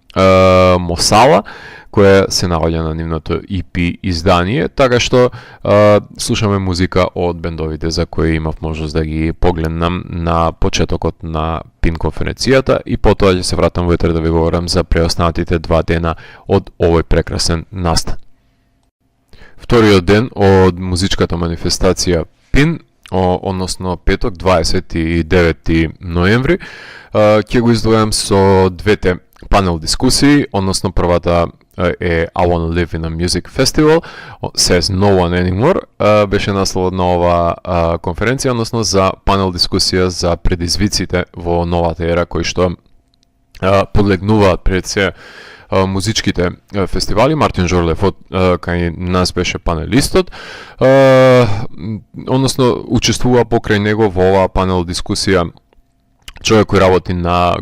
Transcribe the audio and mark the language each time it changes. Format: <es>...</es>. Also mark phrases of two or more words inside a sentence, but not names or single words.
<mk>Мосала, која се наоѓа на нивното EP издание, така што слушаме музика од бендовите за кои имав можност да ги погледнам на почетокот на ПИН конференцијата и потоа ќе се вратам во да ви говорам за преостанатите 2 дена од овој прекрасен настан. Вториот ден од музичката манифестација ПИН, односно петок 29 ноември, ќе го издвојам со двете панел дискусии, односно првата е I Wanna Live in a Music Festival, says No One Anymore, беше насловот на ова конференција, односно за панел дискусија за предизвиците во новата ера кои што подлегнуваат пред се музичките фестивали. Мартин Жорлев кај нас беше панелистот, односно учествува покрај него во оваа панел дискусија човек кој работи на</mk>